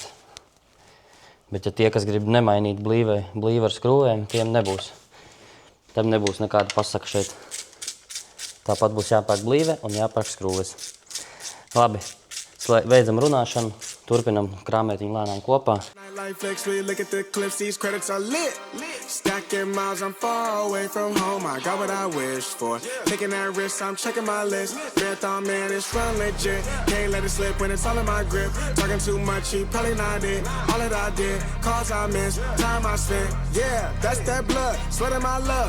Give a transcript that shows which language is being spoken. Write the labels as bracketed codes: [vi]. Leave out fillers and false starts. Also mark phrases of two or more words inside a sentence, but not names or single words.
[lv] Bet ja tie, kas grib nemainīt blīvi ar skrūvēm, tiem nebūs. Tam nebūs nekāda pasaka šeit. Tāpat būs jāpērk blīve un jāpērk skrūves. Labi, beidzam runāšanu, turpinam krāmēt viņu lēnām kopā. [en] Life flex, we look at the clips, these credits are lit. Stacking miles, I'm far away from home. I got what I wished for. Taking that risk, I'm checking my list. Marathon man, it's run legit. Can't let it slip when it's all in my grip. Talking too much, he probably not it. All that I did, calls I missed, time I spent. Yeah, that's that blood, sweating my love.